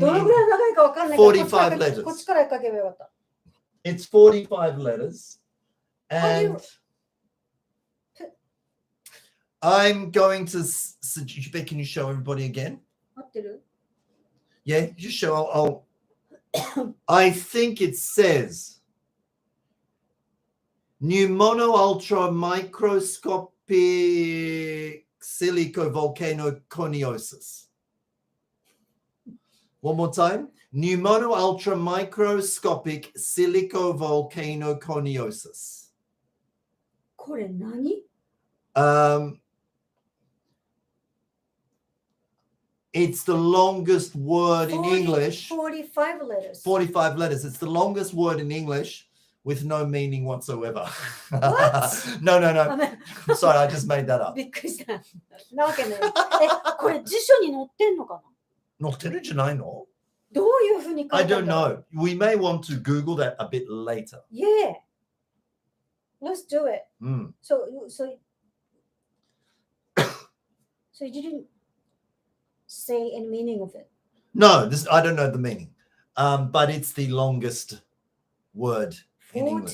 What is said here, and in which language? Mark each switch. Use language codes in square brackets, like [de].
[ja] どのぐらい長いかわかんないけど、 [en] 45 letters. [ja] こっちから書けばよかった。 [en] It's 45 letters. And I'm going to suggest, can you show everybody again? [ja] 合ってる [en] Yeah, just show. I think it says Pneumono ultra microscopic silicovolcanoconiosis. One more time. Pneumono ultra microscopic silicovolcanoconiosis. [ja] これ何？ [en] It's the longest word in 40 English. 45 letters. 45 letters. It's the longest word in English with no meaning whatsoever. What? No. [ja] ごめん [en] Sorry, I just made that up. [ja] びっくりした。なわけない。これ辞書に載ってんのかな？どういうふうに書い [en] I [ja] てあるんだろう？ [en] know. We may want to Google that a bit later. Yeah. Let's do it. Mm. So you didn't say any meaning of it. No, I don't know the meaning. But it's the longest word in English.